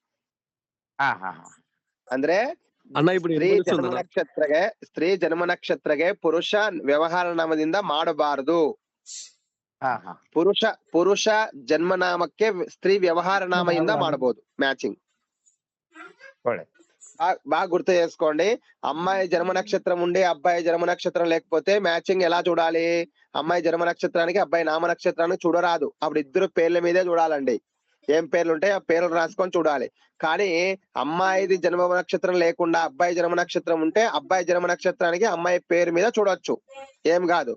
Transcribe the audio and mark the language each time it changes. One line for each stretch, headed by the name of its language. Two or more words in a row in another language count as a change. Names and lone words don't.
Kannada: ಅಂದ್ರೆ ಸ್ತ್ರೀ ಜನ್ಮ ನಕ್ಷತ್ರಗೆ ಪುರುಷ ವ್ಯವಹಾರ ನಾಮದಿಂದ ಮಾಡಬಾರದು. ಪುರುಷ ಜನ್ಮನಾಮಕ್ಕೆ ಸ್ತ್ರೀ ವ್ಯವಹಾರ ನಾಮದಿಂದ ಮಾಡಬಹುದು ಮ್ಯಾಚಿಂಗ್.
Telugu: బాగా గుర్తు చేసుకోండి. అమ్మాయి జన్మ నక్షత్రం ఉండి అబ్బాయి జన్మ నక్షత్రం లేకపోతే మ్యాచింగ్ ఎలా చూడాలి? అమ్మాయి జన్మ నక్షత్రానికి అబ్బాయి నామ నక్షత్రానికి చూడరాదు. అప్పుడు ఇద్దరు పేర్ల మీదే చూడాలండి. ఏం పేర్లు ఉంటాయి ఆ పేర్లు రాసుకొని చూడాలి. కానీ అమ్మాయిది జన్మ నక్షత్రం లేకుండా అబ్బాయి జన్మ నక్షత్రం ఉంటే అబ్బాయి జన్మ నక్షత్రానికి అమ్మాయి పేరు మీద చూడొచ్చు, ఏం కాదు.